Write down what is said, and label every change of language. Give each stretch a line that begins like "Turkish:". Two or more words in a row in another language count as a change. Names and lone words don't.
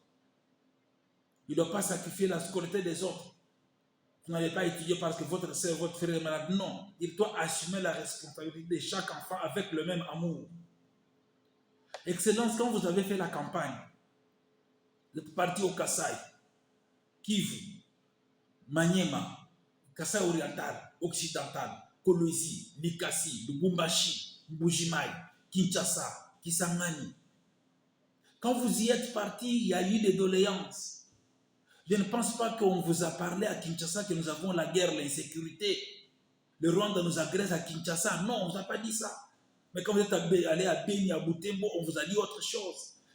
French: Il ne doit pas sacrifier la scolarité des autres. Vous n'allez pas étudier parce que votre soeur, votre frère est malade. Non, il doit assumer la responsabilité de chaque enfant avec le même amour. Excellence, quand vous avez fait la campagne, vous êtes parti au Kasaï, Kivu, Maniema, Kasaï oriental, occidental, Kolwezi, Likasi, Lubumbashi, Mbujimai, Kinshasa, Kisangani. Quand vous y êtes parti, il y a eu des doléances. Je ne pense pas qu'on vous a parlé à Kinshasa que nous avons la guerre, l'insécurité. Le Rwanda nous agresse à Kinshasa. Non, on ne vous a pas dit ça. Mais quand vous êtes allé à Beni, à Butembo, on vous a dit autre chose.